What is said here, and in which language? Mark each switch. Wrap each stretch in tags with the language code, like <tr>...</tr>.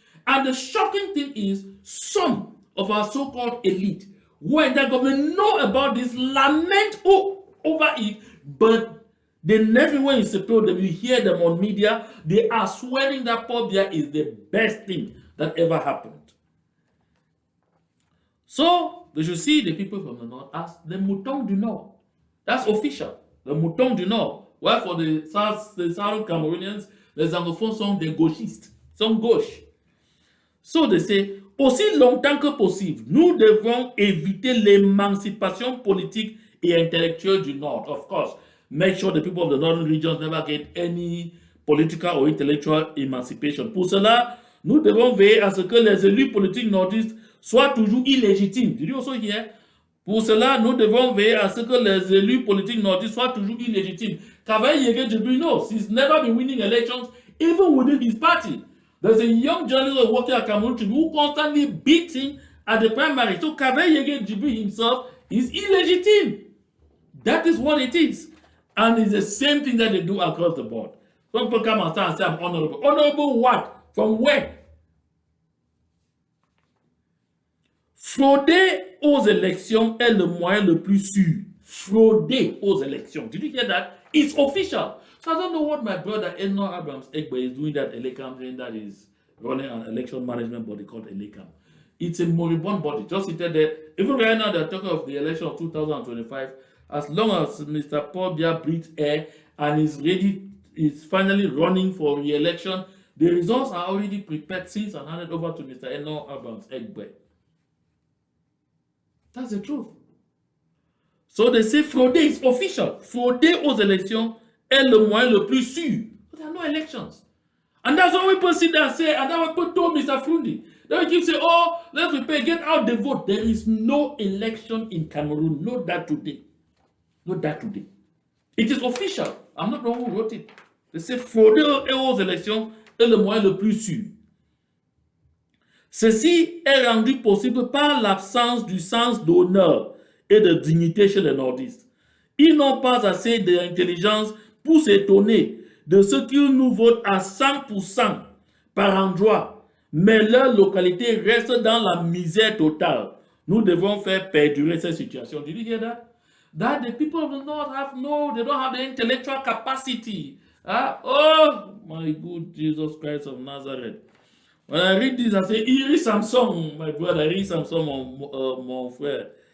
<en>And the shocking thing is, some of our so-called elite who are in that government know about this, lament over it, but they never, when you support them, you hear them on media, they are swearing that Pobia is the best thing that ever happened. So, they should see the people from the north as the Moutons du Nord. That's official. The Moutons du Nord. While for the Southern Cameroonians,</en> <fr>les anglophones sont des gauchistes, sont gauche.</fr> <en>So they say,</en> <fr>aussi longtemps que possible, nous devons éviter l'émancipation politique et intellectuelle du Nord.</fr> <en>Of course, make sure the people of the northern regions never get any political or intellectual emancipation.</en> <fr>Pour cela, nous devons veiller à ce que les élus politiques nordistes soient toujours illégitimes.</fr> <en>Did you also hear?</en> <fr>Pour cela, nous devons veiller à ce que les élus politiques nordistes soient toujours illégitimes.</fr> <en>Kavayi Yege Djibril knows he's never been winning elections, even within his party. There's a young journalist working at Cameroun who constantly beats him at the primary. So Kavayi Yege Djibril himself is illegitimate. That is what it is. And it's the same thing that they do across the board. Some people come and start and say, I'm honorable. Honorable what? From where?</en> <fr>Frauder aux élections est le moyen le plus sûr. Frauder aux élections.</fr> <en>Did you hear that? It's official. So I don't know what my brother Enslaves Egbe is doing that Elekam, saying that is running an election management body called Elekam. It's a moribund body. Just seated there. Even right now, they're talking of the election of 2025. As long as Mr. Paul Biya breathes air and is ready, is finally running for re-election, the results are already prepared since and handed over to Mr. Enslaves Egbe. That's the truth. So they say frauder is official.</en> <fr>Frauder aux élections est le moyen le plus sûr.</fr> <en>But there are no elections. And that's what people sit there and say, and that's what people told Mr. Frundi. They will keep saying, oh, let's prepare, get out the vote. There is no election in Cameroon. Not that today. Not that today. It is official. I'm not the one who wrote it. They say</en> <fr>frauder aux élections est le moyen le plus sûr. Ceci est rendu possible par l'absence du sens d'honneur et de dignité chez les nordistes. Ils n'ont pas assez d'intelligence pour s'étonner de ce qu'ils nous votent à 100% par endroit, mais leur localité reste dans la misère totale. Nous devons faire perdurer cette situation.</fr> <en>Did you hear that? That the people of the north they don't have the intellectual capacity. Oh, my good Jesus Christ of Nazareth. When I read this, I say, Iri Samson, my brother, Iri Samson,</en> <fr>mon frère.</fr>